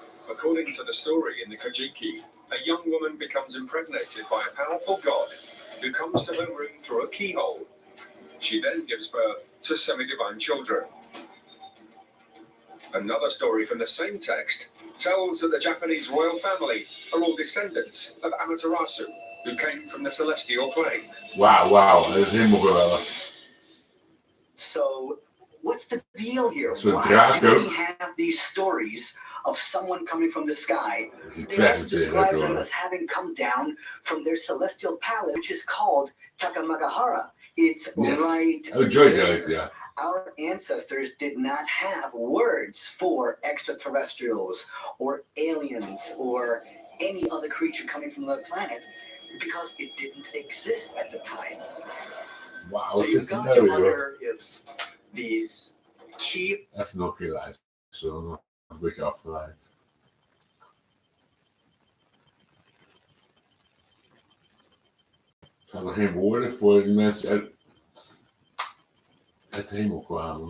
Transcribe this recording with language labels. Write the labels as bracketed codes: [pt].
[en] According to the story in the Kijken, a young woman becomes impregnated by a powerful god who comes to her room through a keyhole. She then gives birth to semi-divine children. Another story from the same text tells that the Japanese royal family are all descendants of Amaterasu, who came from the celestial plane. [nl] Wauw, dat is helemaal geweldig. [en] So, what's the deal here? So Why do we have these stories of someone coming from the sky? They also describe them as having come down from their celestial palace, which is called Takamagahara. It's right there. Yeah. Our ancestors did not have words for extraterrestrials or aliens or any other creature coming from the planet because it didn't exist at the time. Wow, so you've got to wonder if these key... [nl] Even nog een keer luisteren, zo nog een beetje afgeleid. Zijn er geen woorden voor die mensen uit de hemel kwamen?